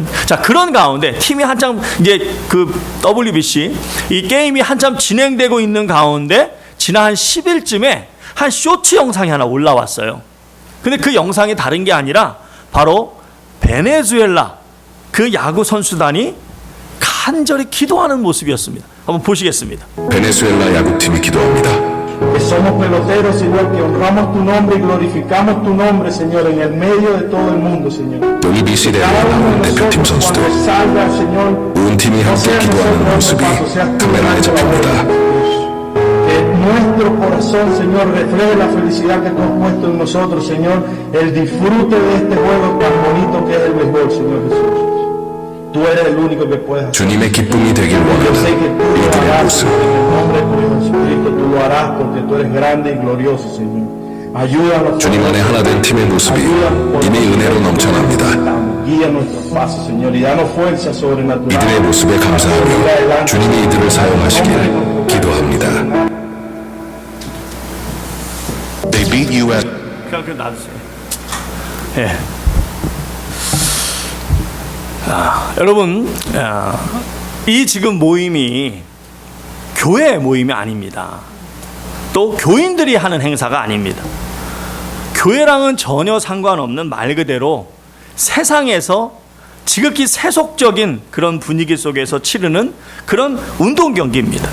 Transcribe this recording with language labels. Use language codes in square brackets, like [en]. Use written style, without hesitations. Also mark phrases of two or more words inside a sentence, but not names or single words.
[ko] 자, 그런 가운데 팀이 한참 이제 그 WBC 이 게임이 한참 진행되고 있는 가운데 지난 한 10일쯤에 한 쇼츠 영상이 하나 올라왔어요. 근데 그 영상이 다른 게 아니라 바로 베네수엘라 그 야구 선수단이 간절히 기도하는 모습이었습니다. 한번 보시겠습니다. 베네수엘라 야구팀이 기도합니다. [es] Que somos peloteros, Señor, que honramos tu nombre y glorificamos tu nombre, Señor, en el medio de todo el mundo, Señor. [ko] WBC 대회에 나오는 대표팀 선수들, 온 팀이 함께 기도하는 모습이 카메라에 잡힙니다. [es] Que nuestro corazón, Señor, refleje la felicidad que tú has puesto en nosotros, Señor, el disfrute de este juego tan bonito que es el béisbol, Señor Jesús. Tú eres el único que puedes hacer. [ko] 주님의 기쁨이 되길 [es] Yo sé que [ko] 원하는 [es] tú lo [ko] 이들의 [es] harás [ko] 모습, [es] en el nombre de tu Hijo Jesucristo. Tú lo harás porque tú eres grande y glorioso, Señor. Ayúdanos. [ko] 주님 안에 하나 된 팀의 모습이 이미 은혜로 넘쳐납니다. [es] Guía nuestros pasos, Señor, y danos fuerza sobrenatural. [ko] 이들의 모습에 감사하며 주님이 이들을 사용하시길 기도합니다. [en] They beat you at [ko] 그냥 놔두세요. 예. 여러분, 이 지금 모임이 교회 모임이 아닙니다. 또 교인들이 하는 행사가 아닙니다. 교회랑은 전혀 상관없는 말 그대로 세상에서 지극히 세속적인 그런 분위기 속에서 치르는 그런 운동 경기입니다.